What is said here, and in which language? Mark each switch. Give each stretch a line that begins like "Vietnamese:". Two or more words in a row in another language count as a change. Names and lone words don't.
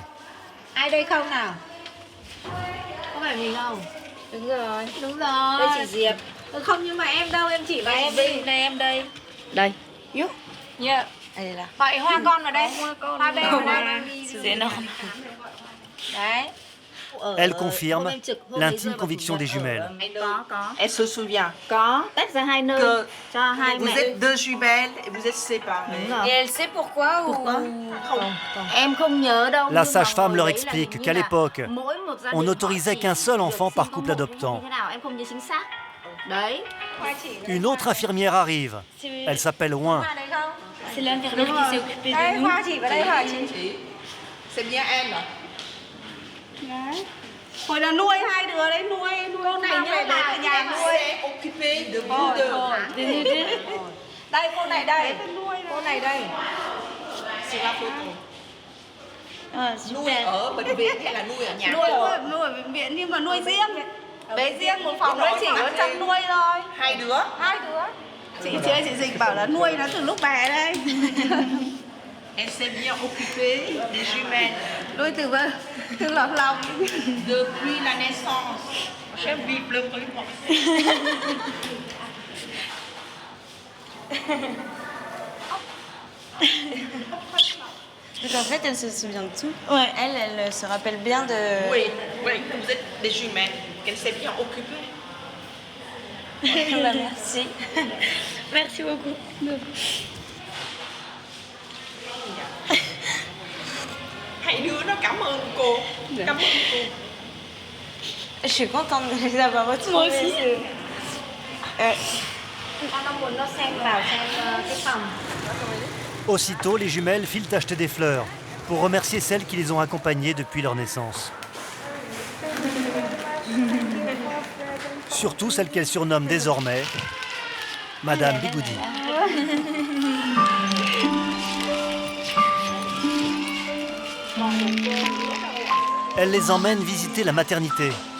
Vietnamese: Ai đây không nào? Có phải mình không? Đúng rồi. Đúng rồi. Đây chị Diệp. Không nhưng mà em đâu, em chỉ vào em đây. Đây em đây. Đây.
English: Yeah.
French: Elle est là.
Vietnamese: Gọi Hoa con vào đây. Hoa bê vào đây.
French: C'est énorme.
Vietnamese: Đấy.
French: Elle confirme l'intime conviction des jumelles. Elle se souvient
Vietnamese: Có. Tách ra hai nơi.
French: que
Vietnamese: Cho hai
French: vous
Vietnamese: mẹ.
French: êtes deux jumelles et vous êtes séparées. Et elle sait pourquoi ou...
Vietnamese: Em không nhớ đâu.
French: La sage-femme leur explique qu'à l'époque, on n'autorisait qu'un seul enfant par couple adoptant.
Vietnamese: Em không nhớ chính xác. Đấy.
French: Une autre infirmière arrive. Elle s'appelle Ouin. C'est l'infirmière qui s'est occupée de nous. C'est bien elle.
Vietnamese: Hồi là nuôi hai đứa đấy, nuôi con này nhé, để ở nhà nuôi.
French: Occupé de vous deux.
Vietnamese: Đây cô này đây, cô này đây.
French: C'est la photo.
Vietnamese: Nuôi
French: Super.
Vietnamese: ở bệnh viện hay là nuôi ở nhà? Nuôi ở bệnh viện nhưng mà nuôi riêng. Bé riêng một phòng đấy chỉ có chăm nuôi thôi. Hai đứa. Hai đứa. Chị chị Dịch bảo là nuôi nó từ lúc bé đây.
French: Elle s'est bien occupée des jumelles.
Vietnamese: Nuôi từ lọt lòng.
French: Depuis la naissance. Je vis pleurer moi. Donc en fait, elle se souvient de tout. Ouais. Elle se rappelle bien de... Oui, oui, vous êtes des jumelles. Qu'elle s'est bien occupée. Bah, merci. Merci beaucoup.
Vietnamese: Hai đứa nó cảm ơn cô. Cảm ơn cô.
French: Je suis contente de les avoir retrouvés. Moi aussi.
Vietnamese: Nó muốn nó xem vào xem cái phòng.
French: Aussitôt, les jumelles filent acheter des fleurs pour remercier celles qui les ont accompagnées depuis leur naissance. Surtout celle qu'elles surnomment désormais Madame Bigoudi. Elle les emmène visiter la maternité.